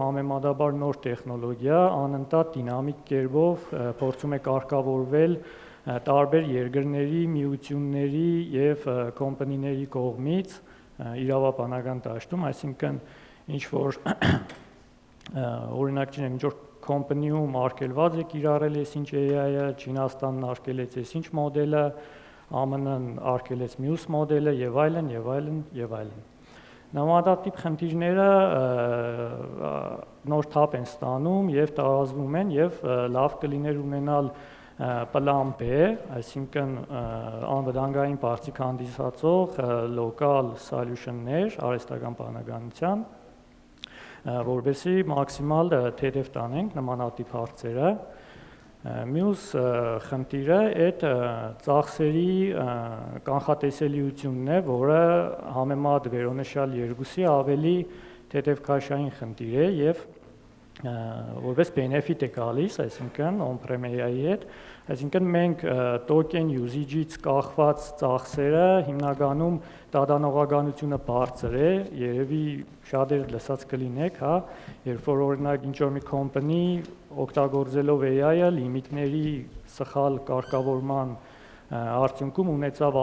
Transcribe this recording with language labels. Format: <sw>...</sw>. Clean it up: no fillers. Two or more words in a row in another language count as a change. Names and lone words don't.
<hy>համեմատաբար նոր տեխնոլոգիա, անընդհատ դինամիկ կերպով փորձում է կարգավորվել տարբեր երկրների, միությունների եւ կոմպանիների կողմից իրավաբանական դաշտում, այսինքն ինչ որ օրինակ չնեմ, ինչ որ կոմպանիում արգելված է կիրառել ես ինչ AI-ը, Չինաստանն արգելեց ես ինչ մոդելը, ԱՄՆ-ն արգելեց մյուս մոդելը եւ այլն եւ այլն եւ այլն։ Նմանատիպ խնդիրները նոր թափ են ստանում եւ տարածվում են եւ լավ կլիներ ունենալ պլան B, այսինքն անվտանգային բարձիկ հանդիսացող</hy> <en>local solution-</en> <hy>ներ արհեստական բանականության, որովհետեւ մաքսիմալ թեթև տանենք նմանատիպ հարցերը։ Մյուս խնդիրը այդ ծախսերի կանխատեսելիությունն է, որը համեմատ վերոնշյալ երկուսի ավելի թեթևքաշային խնդիր է եւ որպես benefit է գալիս, այսինքն</hy> <en>on-prem AI-</en> <hy>ի հետ, այսինքն մենք</hy> <en>token usage-</en> <hy>ից կախված ծախսերը հիմնականում դատանողականությունը բարձր է, երևի շատերը լսած կլինեք, հա, երբ որ օրինակ ինչ-որ մի կոմպանի օգտագործելով AI-ը լիմիտների սխալ կարգավորման արդյունքում ունեցավ</hy>